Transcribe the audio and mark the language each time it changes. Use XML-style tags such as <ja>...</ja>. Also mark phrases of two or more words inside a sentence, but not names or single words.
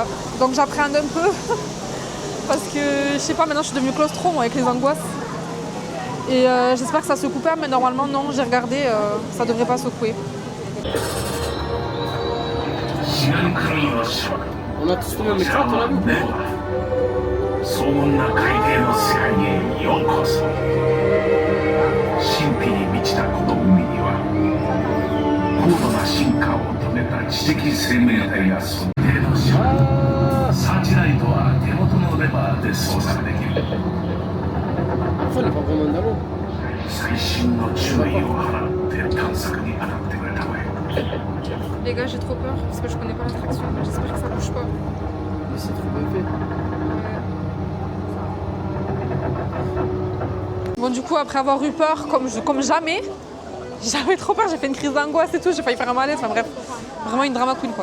<fr>Donc j'appréhende un peu parce que je sais pas, maintenant je suis devenue claustro moi avec les angoisses. Et j'espère que ça se coupe, mais normalement non, j'ai regardé, ça devrait pas secouer. On a tous le même écran, on a vu.</fr> <ja>荘厳な海底の世界へようこそ。神秘に満ちたこの海には高度な進化を遂げた知的生命体が住んでいるのしサーチライトは手元のレバーで操作できる。</ja> <fr>Enfin, il est pas vraiment dans l'eau.</fr> <ja>細心の注意を払って探索に当たってくれたまえ。</ja> <fr>Les gars, j'ai trop peur parce que je connais pas l'attraction, mais j'espère que ça bouge pas. Mais c'est trop bien fait. Bon, du coup, après avoir eu peur, comme jamais, j'avais trop peur, j'ai fait une crise d'angoisse et tout, j'ai failli faire un malaise, enfin bref, vraiment une drama queen quoi.</fr>